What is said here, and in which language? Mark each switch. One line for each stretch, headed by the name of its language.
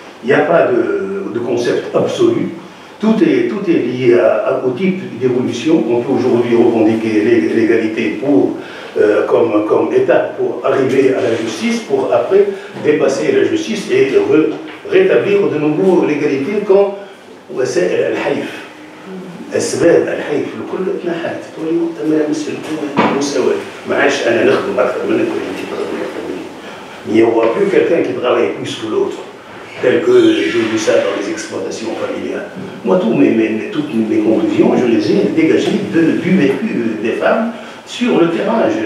French: Il n'y a pas de concept absolu. Tout est lié au type d'évolution. On peut aujourd'hui revendiquer l'égalité comme étape pour arriver à la justice, pour après dépasser la justice et rétablir de nouveau l'égalité quand c'est الحيف.
Arabic: أسباب الحيف لكل اتنحت تولي تمام المساواة ما عادش أنا نخدم أكثر منك وأنت تخدم أكثر مني.
French: Il n'y aura plus quelqu'un qui travaille plus que l'autre, tel que j'ai vu ça dans les exploitations familiales. Moi, toutes mes conclusions, je les ai dégagées du vécu des femmes sur le terrain.